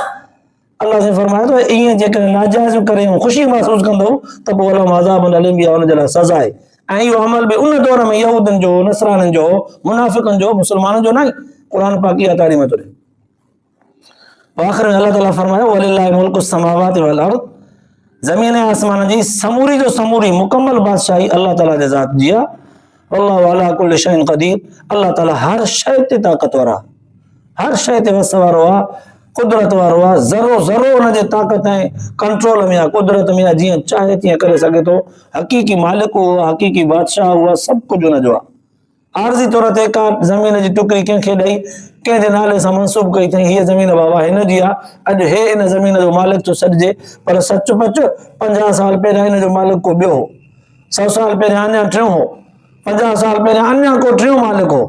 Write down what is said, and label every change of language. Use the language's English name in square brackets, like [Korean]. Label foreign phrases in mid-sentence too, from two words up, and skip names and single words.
[Sindhi] अल्लाह से फरमाए थो ईअं जेकॾहिं नाजाइज़ करे ख़ुशी महसूसु कंदो त पोइ [Arabic] ولهم عذاب أليم, [Sindhi] इहा हुन जे लाइ सज़ा आहे। ऐं इहो अमल बि उन दौर में यहूदनि जो, नसराननि जो, मुनाफ़िक़नि जो, मुस्लमाननि जो न आहे। क़ुर पाक इहा तालीम थो ॾिए। आख़िर में अल्लाह ताला फरमायो [Arabic] ولله ملك السماوات والأرض, [Sindhi] ज़मीन ऐं आसमान जी समूरी जो समूरी मुकम्मल बादशाही अल्लाह ताला जे ज़ात जी आहे। [Arabic] والله على كل شيء قدير, [Sindhi] अल्लाह ताला हर शइ ते ताक़तवर आहे, हर शइ ते वस वारो आहे, कुदरत वारो आहे। ज़रो ज़रो हुनजे ताक़त ऐं कंट्रोल में आहे, कुदरत में आहे, जीअं चाहे तीअं करे सघे थो। हक़ीक़ी मालिक उहो, हक़ीक़ी बादशाह उहा, सभु कुझु हुनजो आहे। आरज़ी तौर ते का ज़मीन जी टुकड़ी कंहिंखे ॾेई कंहिंजे नाले सां मनसूब कई अथई, हीअ ज़मीन बाबा हिन जी आहे, अॼु हे इन ज़मीन जो मालिक थो सॾिजे, पर सच पच 50 साल पहिरियां हिन जो मालिक को ॿियो हो, 100 साल पहिरियां अञा टियों हो, 50 साल पहिरियां अञा को टियों मालिक हो।